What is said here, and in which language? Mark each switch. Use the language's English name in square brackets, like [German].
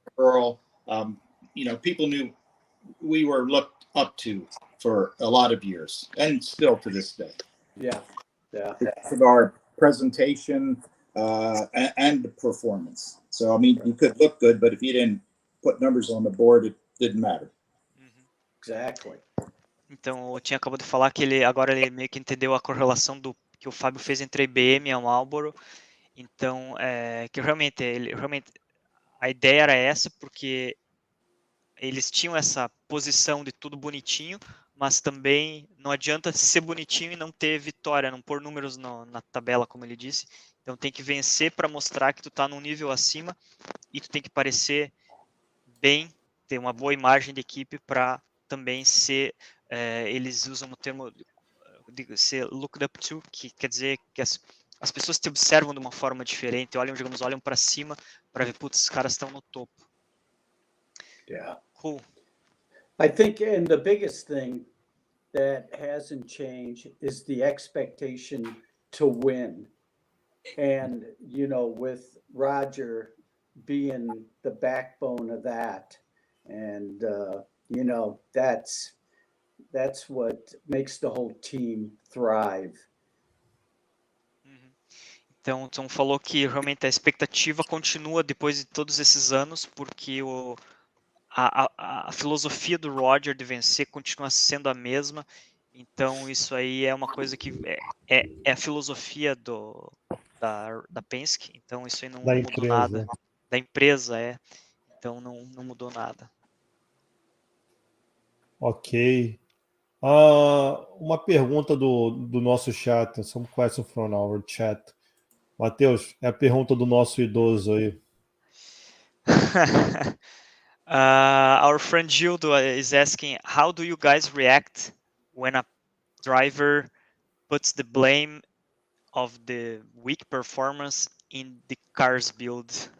[English] Earl, people knew we were looked up to for a lot of years, and still to this day. Yeah. Of our presentation and the performance. So, I mean, you could look good, but if you didn't put numbers on the board, it didn't matter. Exactly. [Portuguese] Então, o Tim acabou de falar que ele agora ele meio que entendeu a correlação do que o Fábio fez entre a IBM e a Marlboro. Então, que realmente a ideia era essa, porque eles tinham essa posição de tudo bonitinho, mas também não adianta ser bonitinho e não ter vitória, não pôr números na tabela, como ele disse. Então tem que vencer para mostrar que tu está num nível acima e tu tem que parecer bem, ter uma boa imagem de equipe para também ser, eles usam o termo de ser [English] looked up to, [Portuguese] que quer dizer que as pessoas te observam de uma forma diferente, olham para cima para ver, putz, os caras estão no topo. [English] Yeah. Cool. I think, and the biggest thing that hasn't changed is the expectation to win. And, you know, with Roger being the backbone of that, and, you know, that's what makes the whole team thrive. [Portuguese] Então, Tom falou que realmente a expectativa continua depois de todos esses anos, porque a filosofia do Roger de vencer continua sendo a mesma. Então, isso aí é uma coisa que é a filosofia da Penske. Então, isso aí não mudou nada. Da empresa, Então, não mudou nada. Ok. Uma pergunta do nosso chat. [English] Some question from our chat. [Portuguese] Matheus, é a pergunta do nosso idoso aí. [English] Our friend Gildo is asking, how do you guys react when a driver puts the blame of the weak performance in the car's build?